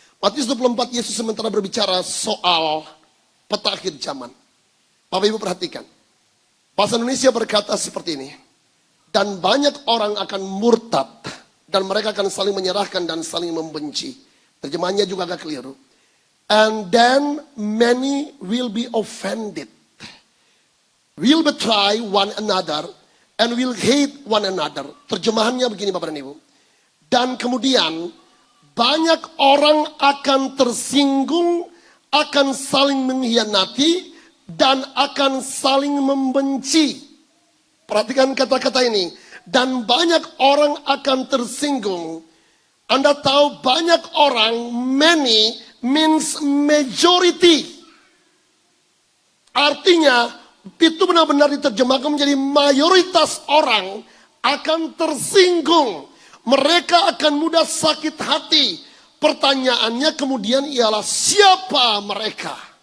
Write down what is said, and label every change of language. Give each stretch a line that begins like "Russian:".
Indonesian: Matius 24, Yesus sementara berbicara soal peta akhir zaman. Bapak Ibu perhatikan. Bahasa Indonesia berkata seperti ini. Dan banyak orang akan murtad. Dan mereka akan saling menyerahkan dan saling membenci. Terjemahannya juga agak keliru.
English: And then many will be offended. Will betray one another. And will hate one another.
Indonesian: Terjemahannya begini Bapak dan Ibu. Dan kemudian banyak orang akan tersinggung, akan saling mengkhianati, dan akan saling membenci. Perhatikan kata-kata ini. Dan banyak orang akan tersinggung, Anda tahu banyak orang,
English: many means majority.
Indonesian: Artinya, itu benar-benar diterjemahkan menjadi mayoritas orang akan tersinggung. Mereka akan mudah sakit hati. Pertanyaannya kemudian ialah siapa mereka?